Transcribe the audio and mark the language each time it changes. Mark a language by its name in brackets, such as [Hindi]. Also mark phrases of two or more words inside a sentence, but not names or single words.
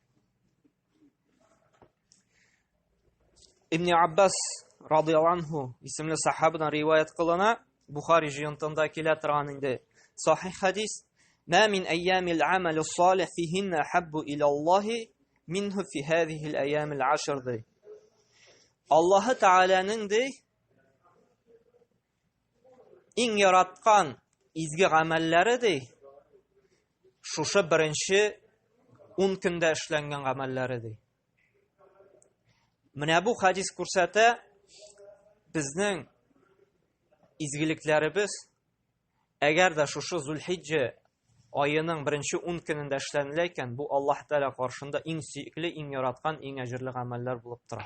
[Arabic] Ибн Аббас رضي الله عنه [Tatar] исемле сахабадан риваят кылына, Бухари җыентында килә торган инде сахих хадис: [Arabic] "ما من أيام العمل الصالح فيهن أحب إلى الله منه في هذه الأيام العشر." [Tatar] ди. Аллаһы Тәгаләнең ди иң яраткан изге гамәлләре ди шушы 1-нче 10 көндә эшләнгән гамәлләре ди. Менә бу хадис күрсәтә, безнең изгелекләребез әгәр дә шушы Зулхиджа аеның 1-нче 10 көнендә эшләнелә икән, бу Аллаһ Тәгалә каршында иң сөекле, иң яраткан, иң әҗерле гамәлләр булып тора.